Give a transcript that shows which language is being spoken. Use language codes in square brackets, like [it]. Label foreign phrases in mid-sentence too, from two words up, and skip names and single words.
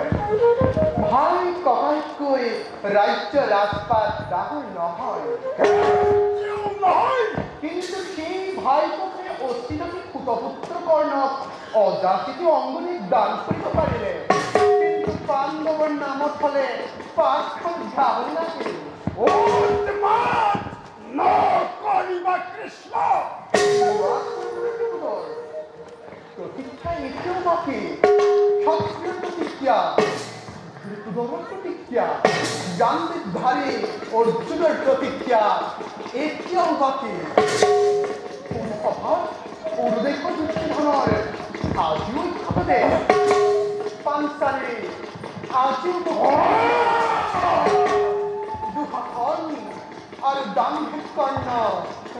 [as] ভাই ককাইতকৈ ৰাজ্য ৰাজপাট ডাঙৰ নহয়, কিন্তু সেই ভাইককে অচিনাকি সুতপুত্ৰ কৰ্ণক অযাচিত অংগনীক দান কৰিব পাৰিলে। কিন্তু পাণ্ডৱৰ নামত হলে 5খন ঘাঁহ লাগিল। কৃষ্ণ প্রতীক্ষা এতিয়াও বাকি। ক্ষত্রিয় প্রতিজ্ঞা, ধৃতরাষ্ট্রের প্রতিজ্ঞা, গান্ধারী অর্জুনের প্রতিজ্ঞা এতিয়াও বাকি। সভাত উর্দেশ দুর্যোধনৰ আজিও ইচ্ছাতে পাঞ্চালী আজিও দুঃশাসন আৰু দাম্ভিক কৰ্ণ